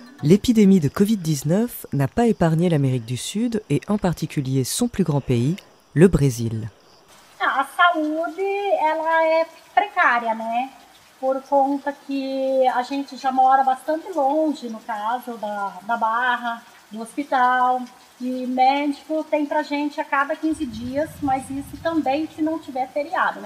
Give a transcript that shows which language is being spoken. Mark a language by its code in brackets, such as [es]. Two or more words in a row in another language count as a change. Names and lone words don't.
[fr] L'épidémie de Covid-19 n'a pas épargné l'Amérique du Sud et en particulier son plus grand pays, le Brésil. [pt] A saúde, ela é precária, né? Por conta que a gente já mora bastante longe, no caso da Barra, do hospital. E médico tem pra gente a cada 15 dias, mas isso também se não tiver feriado, né?